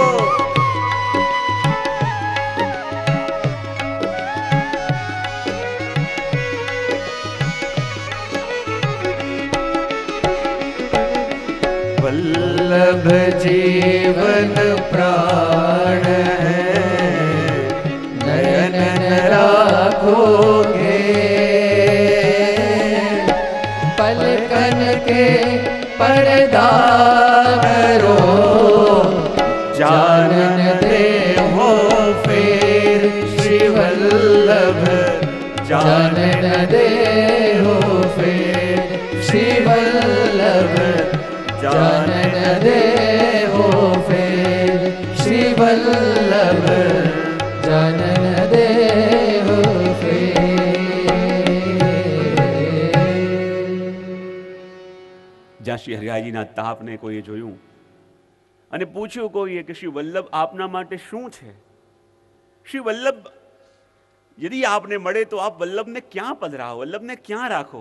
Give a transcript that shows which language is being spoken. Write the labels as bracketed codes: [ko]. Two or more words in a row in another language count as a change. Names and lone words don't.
[bra] वल्लभ जीवन प्राण है, नयन राखोगे, पलकन के पर्दा करो, जानन देवो फेर, श्री वल्लभ जानन देवो फेर, श्री वल्लभ जानन देवो फेर, श्री वल्लभ जानन देवो फेर. [gu] જ્યાં શ્રી હરિરાયજીના તાપને કોઈએ જોયું અને પૂછ્યું કોઈએ કે શ્રી વલ્લભ આપના માટે શું છે? શ્રી વલ્લભ યદિ આપને મળે તો આપ વલ્લભને ક્યાં પધરાવો, વલ્લભને ક્યાં રાખો?